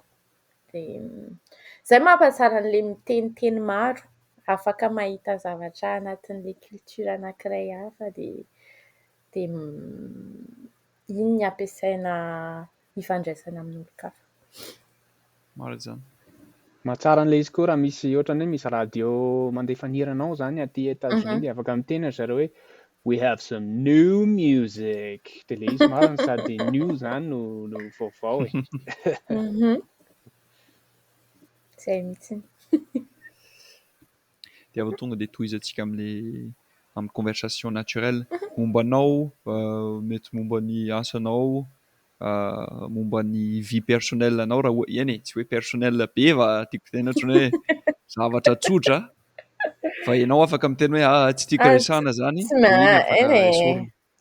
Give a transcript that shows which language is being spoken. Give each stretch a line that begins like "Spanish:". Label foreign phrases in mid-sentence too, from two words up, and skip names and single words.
Malagasy: De zay mampatsara an'le miteniteny maro, afaka mahita zavatra anatin'le culture anankiray hafa de iny ny ampiasaina hifandraisana amin'olon-kafa. Maro zany. Mahatsara an'ilay izy koa raha misy ohatran'ny hoe misy radio mandefa hira anao zany aty États-Unis de afaka miteny zareo hoe
English: we have some new music.
Malagasy: De le izy marina sady new zany no vaovao e. Zay mihitsiny. De avy tonga de tohizantsika amin'ny
French: conversation naturelle
Malagasy: mombanao, mety momba ny asanao, momba ny
French: vie personnelle
Malagasy: anao raha eny e, tsy hoe personnel be fa tiako tena ohatran'ny hoe zavatra tsotra fa ianao afaka miteny hoe tsy tiako resahana zany de iny afaka esorina.